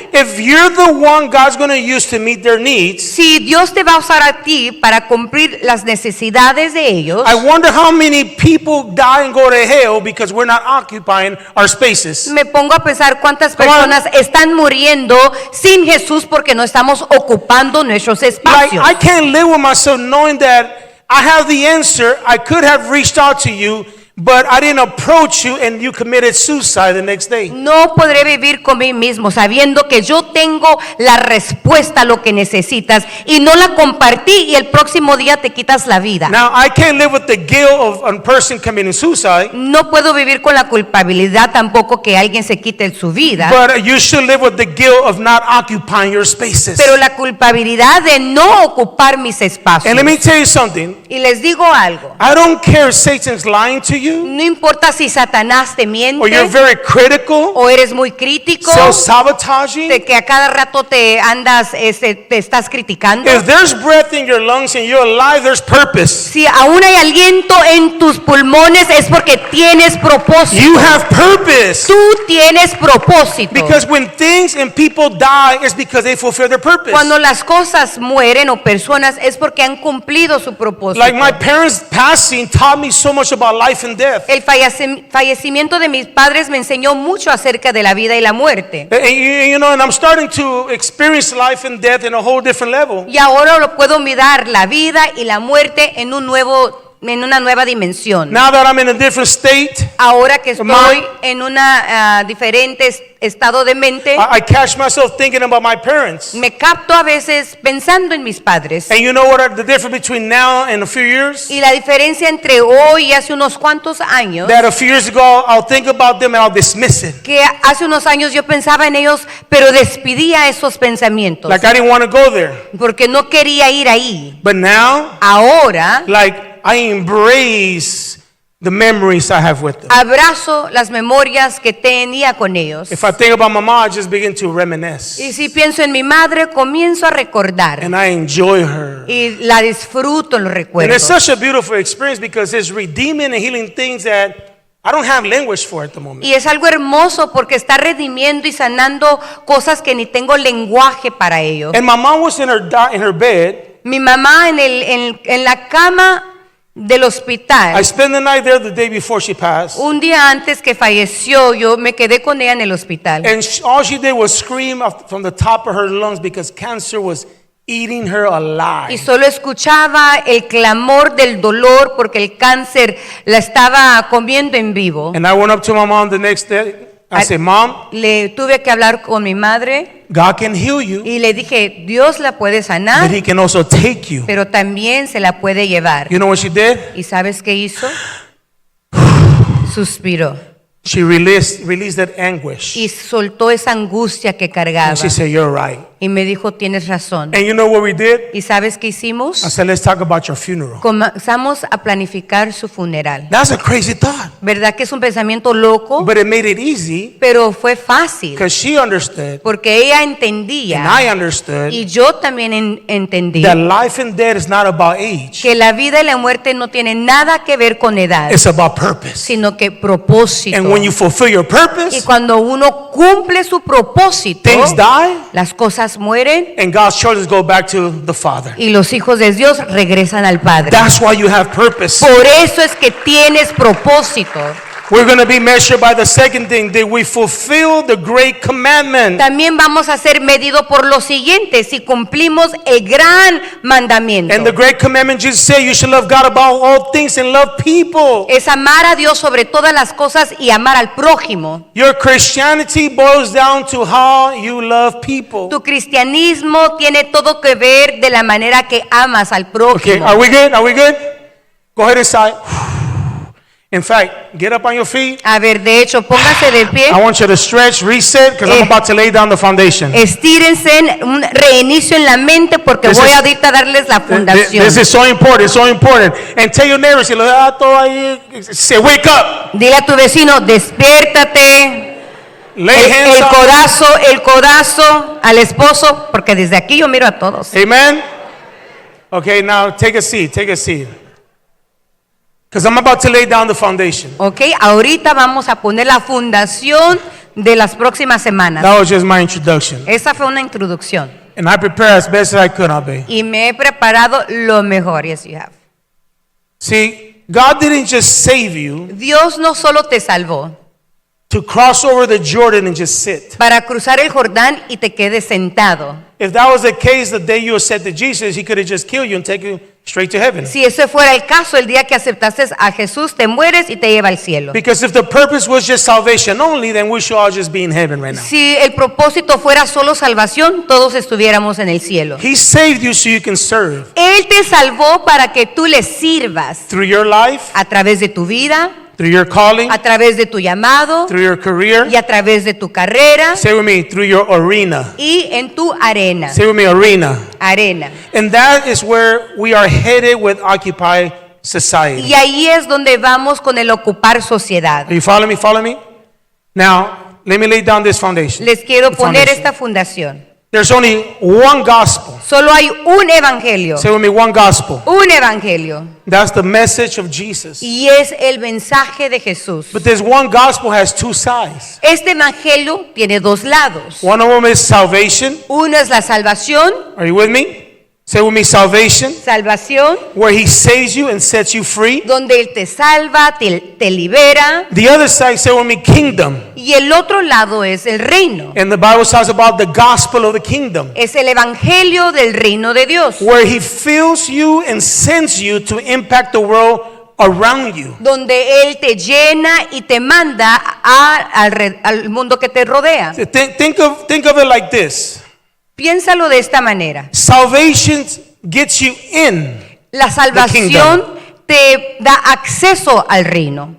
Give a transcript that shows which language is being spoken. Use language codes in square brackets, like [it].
[en] If you're the one God's going to use to meet their needs, [es] Si Dios te va a usar a ti para cumplir las necesidades de ellos, [en] I wonder how many people die and go to hell because we're not occupying our spaces. [es] me pongo a pensar cuántas [en] Come on. [es] personas están muriendo sin Jesús porque no estamos ocupando nuestros [en] Like, [es] espacios. [en] I can't live with myself knowing that I have the answer. I could have reached out to you, but I didn't approach you and you committed suicide the next day. [es] No podré vivir con mí mismo sabiendo que yo tengo la respuesta a lo que necesitas y no la compartí y el próximo día te quitas la vida. [en] Now, I can't live with the guilt of a person committing suicide, [es] No puedo vivir con la culpabilidad tampoco que alguien se quite su vida, [en] but you should live with the guilt of not occupying your spaces. [es] pero la culpabilidad de no ocupar mis espacios. [en] And let me tell you something. [es] Y les digo algo, [en] I don't care if Satan's lying to you, [es] no importa si Satanás te [en] or you're [es] miente [en] very critical, [es] o eres muy crítico, [en] self-sabotaging. [es] de que a cada rato te andas, te estás criticando. [en] If there's breath in your lungs and you're alive, there's purpose. [es] Si aún hay aliento en tus pulmones es porque tienes propósito. [en] You have purpose. [es] Tú tienes propósito. [en] Because when things and people die, it's because they fulfill their purpose. [es] Cuando las cosas mueren o personas es porque han cumplido su propósito. [en] Like my parents passing taught me so much about life and death. [es] El fallecimiento de mis padres me enseñó mucho acerca de la vida y la muerte. [en] And you know, and I'm starting to experience life and death in a whole different level. [es] Y ahora lo puedo mirar la vida y la muerte en una nueva dimensión. [en] Now that I'm in a different state, [es] Ahora que estoy Ma- en una diferente estado de mente, [en] I catch myself thinking about my parents. [es] me capto a veces pensando en mis padres. [en] And you know what the difference between now and a few years? [es] Y la diferencia entre hoy y hace unos cuantos años, [en] That a few years ago, I'll think about them and I'll dismiss it. [es] que hace unos años yo pensaba en ellos, pero despedía esos pensamientos, [en] Like I didn't want to go there. [es] porque no quería ir ahí. [en] But now, [es] Ahora [en] like I embrace the memories I have with them. [es] abrazo las memorias que tenía con ellos. [en] If I think about my mom, I just begin to reminisce. [es] Y si pienso en mi madre, comienzo a recordar [en] And I enjoy her. [es] y la disfruto en los [en] And it's [es] recuerdos. [en] such a beautiful experience because it's redeeming and healing things that I don't have language for at the moment. [es] Y es algo hermoso porque está redimiendo y sanando cosas que ni tengo lenguaje para ello. [en] And my mom was in her bed. [es] Mi mamá en la cama del [en] I [es] hospital, [en] spent the night there the day before she passed. [es] un día antes que falleció, yo me quedé con ella en el hospital. [en] And all she did was scream from the top of her lungs because cancer was eating her [es] Y [en] alive. [es] solo escuchaba el clamor del dolor porque el cáncer la estaba comiendo en vivo. [en] And I went up to my mom the next day. I said, Mom, [es] Le tuve que hablar con mi madre [en] God can heal you, [es] y le dije, Dios la puede [en] but [es] sanar, [en] He can also take you. [es] pero también se la puede llevar. [en] You know what she did? [es] ¿Y sabes qué hizo? Suspiró [en] She released that anguish. [es] y soltó esa angustia que cargaba. [en] And she said, You're right. [es] Y me dijo, tienes razón. [en] And you know what we did? [es] ¿Y sabes qué [en] I [es] hicimos? [en] said, Let's talk about your funeral. [es] Comenzamos a planificar su funeral. [en] That's a crazy thought. [es] ¿Verdad que es un pensamiento loco? [en] But it made it easy [es] Pero fue fácil [en] because she understood [es] porque ella [en] and [es] entendía [en] I understood [es] y yo también entendí [en] that life and death is not about age. [es] que la vida y la muerte no tienen nada que ver con edad, [en] It's about purpose. [es] sino que propósito. [en] And when you fulfill your [es] Y [en] purpose, [es] cuando uno cumple su propósito, [en] things die [es] las cosas mueren [en] and God's children go back to the Father. [es] y los hijos de Dios regresan al Padre. [en] That's why you have purpose. [es] Por eso es que tienes propósito. [en] We're going to be measured by the second thing. Did we fulfill the great commandment? [es] También vamos a ser medidos por lo siguiente, si cumplimos el gran mandamiento. [en] And the great commandment Jesus said, you should love God above all things and love people. [es] Es amar a Dios sobre todas las cosas y amar al prójimo. [en] Your Christianity boils down to how you love people. [es] Tu cristianismo tiene todo que ver de la manera que amas al [en] Okay, [es] prójimo. [en] are we good? Are we good? Go ahead and sigh. In fact, get up on your feet. [es] A ver, de hecho, póngase de pie. [en] I want you to stretch, reset, because I'm about to lay down the foundation. [es] Estírense, un reinicio en la mente porque [en] This [es] voy [en] is- [es] ahorita a darles la fundación. [en] This is so important, so important. And tell your neighbors, say, wake up. [es] Dile a tu vecino, despiértate. [en] Lay hands [es] El codazo al esposo, porque desde aquí yo miro a todos. [en] Amen. Okay, now take a seat, take a seat. Because I'm about to lay down the foundation. [es] Ok, ahorita vamos a poner la fundación de las próximas semanas. [en] That was just my introduction. [es] Esa fue una introducción. [en] And I prepared as best as I could, Abe. [es] Y me he preparado lo mejor, [en] yes you have. See, God didn't just save you [es] Dios no solo te salvó [en] to cross over the Jordan and just sit. [es] para cruzar el Jordán y te quedes sentado. [en] If that was the case, the day you accepted Jesus, He could have just killed you and taken you straight to heaven. [es] Si ese fuera el caso, el día que aceptaste a Jesús, te mueres y te lleva al cielo. [en] Because if the purpose was just salvation only, then we should all just be in heaven right now. [es] Si el propósito fuera solo salvación, todos estuviéramos en el cielo. [en] He saved you so you can serve. [es] Él te salvó para que tú le sirvas [en] Through your life, [es] a través de tu vida, [en] through your calling, [es] a través de tu llamado [en] through your career. [es] y a través de tu carrera [en] Say with me, through your arena. [es] y en tu arena. [en] Say with me, arena. [es] Arena. [en] And that is where we are headed with Occupy Society. [es] Y ahí es donde vamos con el ocupar sociedad. [en] Are you following me? Follow me? Now, let me lay down this foundation. [es] Les quiero [en] The [es] poner [en] foundation. [es] esta fundación. [en] There's only one gospel. [es] Solo hay un evangelio. [en] Say with me, one gospel. [es] Un evangelio. [en] That's the message of Jesus. [es] Y es el mensaje de Jesús. [en] But this one gospel has two sides. [es] Este evangelio tiene dos lados. [en] One of them is salvation. [es] Uno es la salvación, [en] Are you with me? Say with me, salvation, [es] salvación, [en] where He saves you and sets you free. [es] donde Él te salva, te libera. [en] The other side, say with me, kingdom. [es] Y el otro lado es el reino. [en] And the Bible talks about the gospel of the kingdom, [es] Es el evangelio del reino de Dios. [en] where He fills you and sends you to impact the world around you. [es] Donde Él te llena y te manda al mundo que te rodea. [en] Think of it like this. [es] Piénsalo de esta manera. [en] Salvation gets you in. [es] La salvación te da acceso al reino.